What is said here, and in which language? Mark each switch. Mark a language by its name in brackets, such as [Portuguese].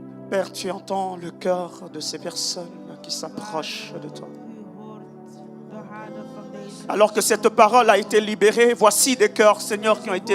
[French] Père, tu entends le cœur de ces personnes qui s'approchent de toi. [Dutch] U hoort de harten van deze. [French] Alors que cette parole a été libérée, voici des cœurs, Seigneur, qui ont été